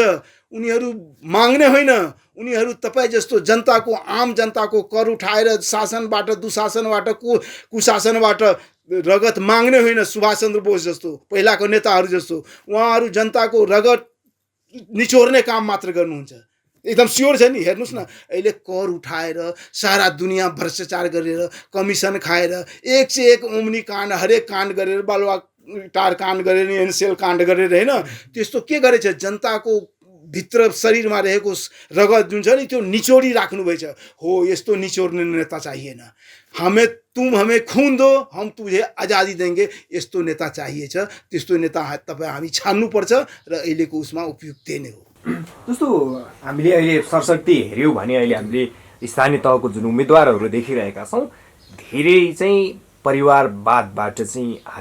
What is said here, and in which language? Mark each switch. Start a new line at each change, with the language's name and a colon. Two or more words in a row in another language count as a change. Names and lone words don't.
Nepali: उनीहरू माग्ने होइन, उनीहरू तपाईँ जस्तो जनताको, आम जनताको कर उठाएर शासनबाट, दुशासनबाट, कुशासनबाट रगत माग्ने होइन। सुभाष चन्द्र बोस जस्तो, पहिलाको नेताहरू जस्तो उहाँहरू जनताको रगत निचोर्ने काम मात्र गर्नुहुन्छ। एकदम स्योर छ नि। हेर्नुहोस् न, अहिले कर उठाएर सारा दुनियाँ भ्रष्टाचार गरेर, कमिसन खाएर, एक से एक ओम्नी काण्ड, हरेक काण्ड गरेर, बालुवा टार काण्ड गरेर, एनसेल काण्ड गरेर होइन, त्यस्तो के गरेछ? जनताको भित्र शरीरमा रहेको रगत जुन छ नि त्यो निचोडी राख्नुभएछ। हो यस्तो निचोर्ने नेता चाहिएन।
Hindi: हमें खून दो हम तुझे आज़ादी देंगे,
Nepali: यस्तो नेता चाहिएछ। त्यस्तो नेता तपाईँ हामी छान्नुपर्छ र अहिलेको उसमा उपयुक्त नै हो। जस्तो हामीले अहिले सरसर्ती हेऱ्यौँ भने अहिले हामीले स्थानीय तहको जुन उम्मेदवारहरू देखिरहेका छौँ, धेरै चाहिँ परिवारवादबाट चाहिँ हाबी देखिन्छ।